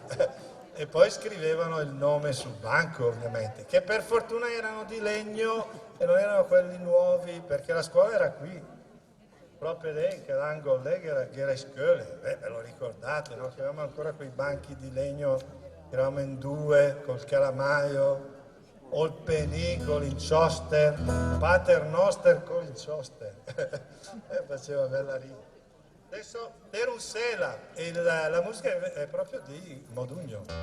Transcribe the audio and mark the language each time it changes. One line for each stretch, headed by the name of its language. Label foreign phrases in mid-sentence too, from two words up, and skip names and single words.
Italian: E poi scrivevano il nome sul banco ovviamente, che per fortuna erano di legno e non erano quelli nuovi, perché la scuola era qui, proprio lì, che l'angolo lì, che era in scuola. Ve lo ricordate, no? Che avevamo ancora quei banchi di legno, che eravamo in due, col calamaio, o
Lombard: il penì con l'incioster,
Latin: pater noster
Lombard: con l'incioster.
Italian: Faceva bella rima. Adesso Per un Sera, e la musica è proprio di Modugno.